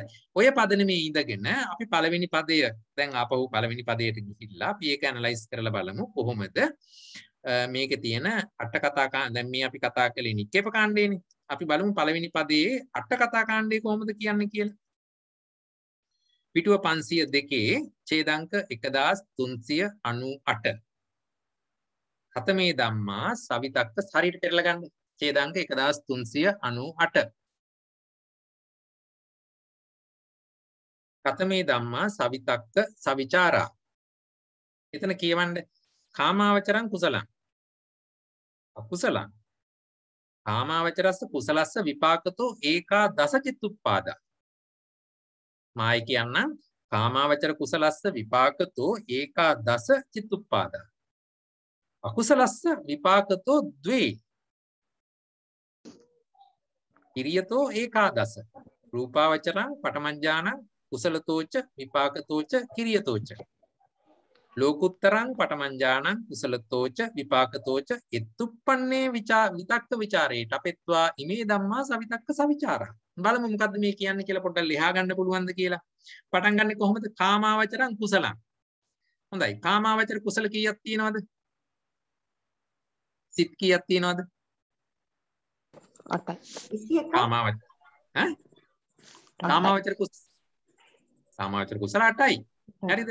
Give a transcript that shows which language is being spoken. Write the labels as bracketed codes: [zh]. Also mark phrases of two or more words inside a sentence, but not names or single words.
[si] ඔය පදනමේ ඉඳගෙන අපි පළවෙනි පදය දැන් ආපහු පළවෙනි පදයට ගිහිල්ලා අපි ඒක ඇනලයිස් කරලා බලමු කොහොමද මේකේ තියෙන අට කතා දැන් මේ අපි කතා කළේ නික්කේප කාණ්ඩේනේ. අපි බලමු පළවෙනි පදයේ අට කතා කාණ්ඩේ කොහොමද කියන්නේ කියලා. පිටුව 502 ඡේදාංක 1398 [pi] කතමේ ධම්මා සවිතක්ක [si] හරියට පෙරලා ගන්න. [pi] ඡේදාංක 1398 කතමේ ධම්මා සවිතක්ක සවිචාරා. [si] එතන කියවන්නේ [pi] කාමාවචරං කුසලං අකුසලං කාමාවචරස්ස කුසලස්ස විපාකතෝ ඒකා දස චිත්තුප්පාදා. [si] මායි කියන්නම් [pi] කාමාවචර කුසලස්ස විපාකතෝ ඒකා දස චිත්තුප්පාදා. අකුසලස්ස විපාකතෝ ද්වේ කිරියතෝ ඒකාදස. රූපාවචරං පඨමඥානං කුසලතෝච විපාකතෝච කිරියතෝච. ලෝකුත්තරං පඨමඥානං කුසලතෝච විපාකතෝච ඉත්තුප්පන්නේ විතක්ක ਵਿਚාරේට අපෙත්වා ඉමේ ධම්මා සවිතක්ක සවිචාරා. [si] බලමු මොකද්ද මේ කියන්නේ කියලා පොඩ්ඩක් ලියා ගන්න පුළුවන්ද කියලා. පටන් ගන්නෙ කොහොමද? [pi] කාමාවචරං කුසලං. [si] හොඳයි. [pi] කාමාවචර කුසල [si] කීයක් තියෙනවද? සිත් කීයක් තියෙනවද? 8යි. කාමාවචර ඈ? [pi] කාමාවචර කුසල [si] 8යි. හරිද?